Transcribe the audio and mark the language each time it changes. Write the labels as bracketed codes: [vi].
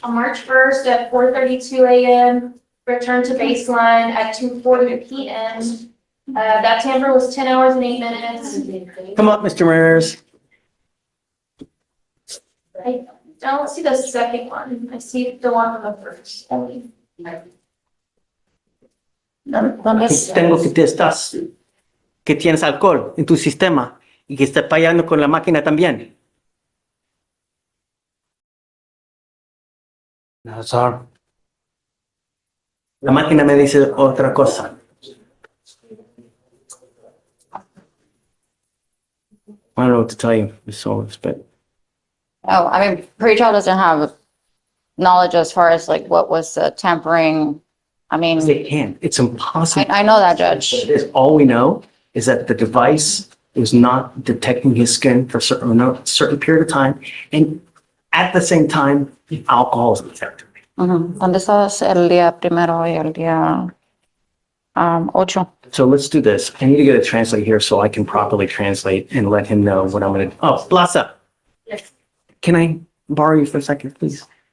[en] On March 1st at 4:32 a.m., returned to baseline at 2:40 p.m. That tamper was 10 hours and 8 minutes. Come up, Mr. Ramirez. I don't see the second one. I see the one on the first only. [es] Tengo que te estás, que tienes alcohol en tu sistema y que estás fallando con la máquina también. [en] No, sir. [es] La máquina me dice otra cosa. [en] I don't know what to tell you, Ms. Solis, but oh, I mean, pretrial doesn't have knowledge as far as like what was tampering. I mean, they can't. It's impossible. I know that, Judge. All we know is that the device was not detecting his skin for a certain period of time, and at the same time, alcohol is detected. [es] ¿Dónde estabas el día primero y el día 8? [en] So let's do this. I need to get a translator here so I can properly translate and let him know what I'm going to. Oh, Blasa. Yes. Can I borrow you for a second, please?